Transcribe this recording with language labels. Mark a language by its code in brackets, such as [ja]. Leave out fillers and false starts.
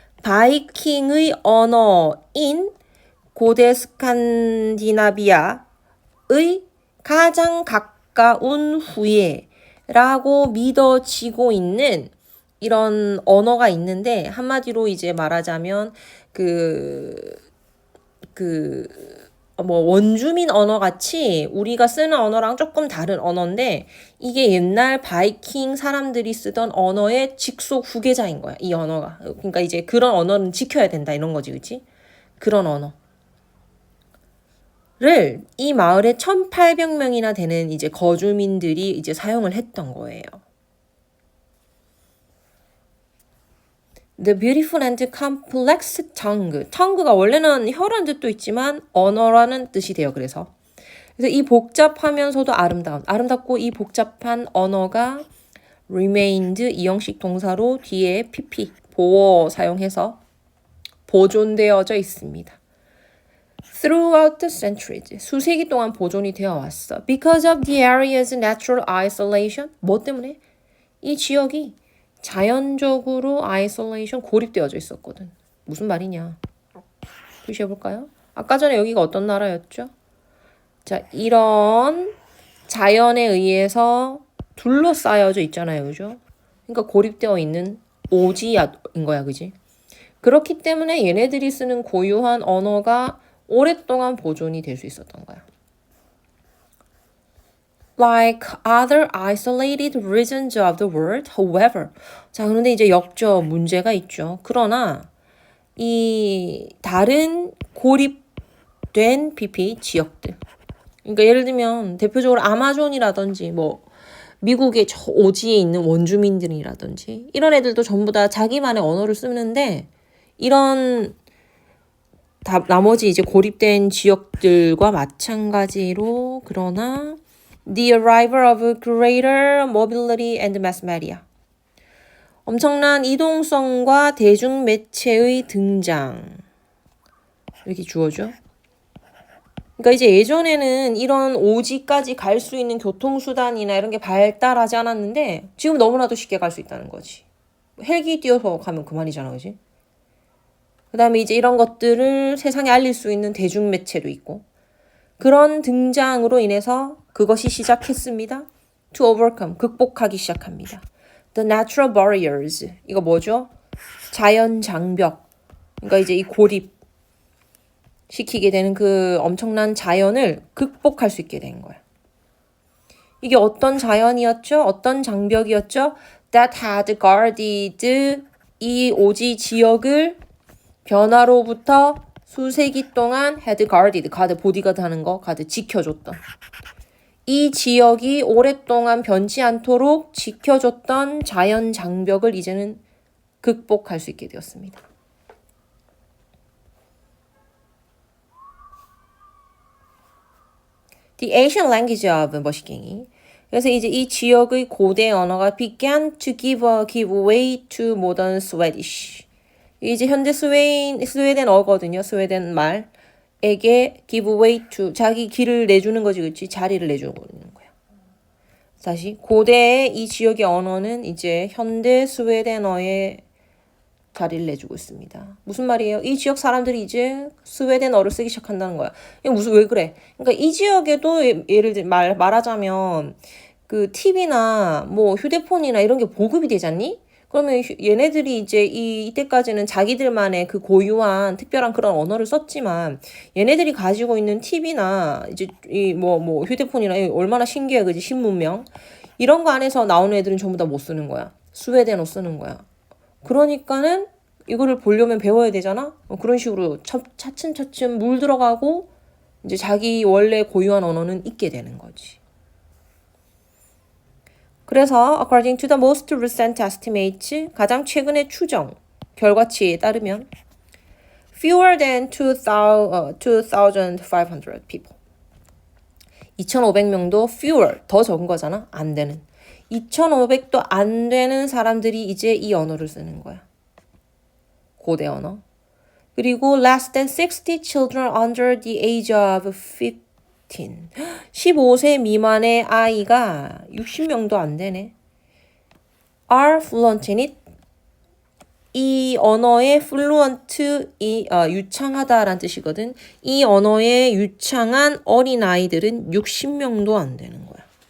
[ko] 바이킹의 언어인 고대 스칸디나비아의 가장 가까운 후예라고 믿어지고 있는 이런 언어가 있는데 한마디로 이제 말하자면 원주민 언어 같이 우리가 쓰는 언어랑 조금 다른 언어인데 이게 옛날 바이킹 사람들이 쓰던 언어의 직속 후계자인 거야. 이 언어가. 그러니까 이제 그런 언어는 지켜야 된다 이런 거지. 그치? 그런 언어를 이 마을에 1800명이나 되는 이제 거주민들이 이제 사용을 했던 거예요. [en] The beautiful and complex tongue. [ko] tongue가 원래는 혀라는 뜻도 있지만 언어라는 뜻이 돼요. 그래서 이 복잡하면서도 아름답고 이 복잡한 언어가 remained 이형식 동사로 뒤에 pp 보어 사용해서 보존되어져 있습니다. [en] Throughout the centuries [ko] 수세기 동안 보존이 되어 왔어. [en] Because of the area's natural isolation. [ko] 뭐 때문에? 이 지역이 자연적으로 아이솔레이션 고립되어져 있었거든. 무슨 말이냐? 표시해볼까요? 아까 전에 여기가 어떤 나라였죠? 자, 이런 자연에 의해서 둘러싸여져 있잖아요. 그죠? 그러니까 고립되어 있는 오지인 거야. 그지? 그렇기 때문에 얘네들이 쓰는 고유한 언어가 오랫동안 보존이 될 수 있었던 거야. [en] Like other isolated regions of the world, however. [ko] 자, 그런데 이제 문제가 있죠. 그러나 이 다른 고립된 PP 지역들. 그러니까 예를 들면 대표적으로 아마존이라든지 미국의 저 오지에 있는 원주민들이라든지 이런 애들도 전부 다 자기만의 언어를 쓰는데 이런 나머지 이제 고립된 지역들과 마찬가지로 그러나 [en] The arrival of greater mobility and mass media. [ko] 엄청난 이동성과 대중매체의 등장. 이렇게 주어져. 그러니까 이제 예전에는 이런 오지까지 갈 수 있는 교통수단이나 이런 게 발달하지 않았는데 지금 너무나도 쉽게 갈 수 있다는 거지. 헬기 띄워서 가면 그만이잖아. 그지? 그 다음에 이제 이런 것들을 세상에 알릴 수 있는 대중매체도 있고 그런 등장으로 인해서 그것이 시작했습니다. [en] To overcome, [ko] 극복하기 시작합니다. [en] The natural barriers, [ko] 이거 뭐죠? 자연 장벽. 그러니까 이제 이 고립 시키게 되는 그 엄청난 자연을 극복할 수 있게 된 거야. 이게 어떤 자연이었죠? 어떤 장벽이었죠? [en] That had guarded [ko] 이 오지 지역을 변화로부터 수세기 동안 [en] had guarded, [ko] 가드 보디가드 하는 거, 가드 지켜줬던. 이 지역이 오랫동안 변치 않도록 지켜줬던 자연 장벽을 이제는 극복할 수 있게 되었습니다. [en] The ancient language of 머시갱이. [ko] 그래서 이제 이 지역의 고대 언어가 [en] began to give way to modern Swedish. [ko] 이제 현재 스웨덴어거든요. 스웨덴 말에게 [en] give way to [ko] 자기 길을 내주는 거지, 그렇지? 자리를 내주는 거야. 다시 고대의 이 지역의 언어는 이제 현대 스웨덴어의 자리를 내주고 있습니다. 무슨 말이에요? 이 지역 사람들이 이제 스웨덴어를 쓰기 시작한다는 거야. 이게 왜 그래? 그러니까 이 지역에도 예를 들어 말하자면 그 TV나 뭐 휴대폰이나 이런 게 보급이 되잖니? 그러면 얘네들이 이제 이때까지는 자기들만의 그 고유한 특별한 그런 언어를 썼지만 얘네들이 가지고 있는 TV나 이제 뭐 휴대폰이나 얼마나 신기해, 그지? 신문명 이런 거 안에서 나오는 애들은 전부 다 못 쓰는 거야. 스웨덴어 쓰는 거야. 그러니까는 이거를 보려면 배워야 되잖아. 그런 식으로 차츰차츰 물들어가고 이제 자기 원래 고유한 언어는 잊게 되는 거지. [en] 그래서 according to the most recent estimates, [ko] 가장 최근의 추정 결과치에 따르면 [en] fewer than 2,500 people. [ko] 2,500명도 fewer, 더 적은 거잖아. 안 되는. 2,500도 안 되는 사람들이 이제 이 언어를 쓰는 거야. 고대 언어. [en] 그리고 less than 60 children under the age of 15. [ko] 15세 미만의 아이가 60명도 안 되네. [en] are fluent in it. [ko] 이 언어의 fluent, 유창하다라는 뜻이거든. 이 언어에 유창한 어린아이들은 60명도 안 되는 거야.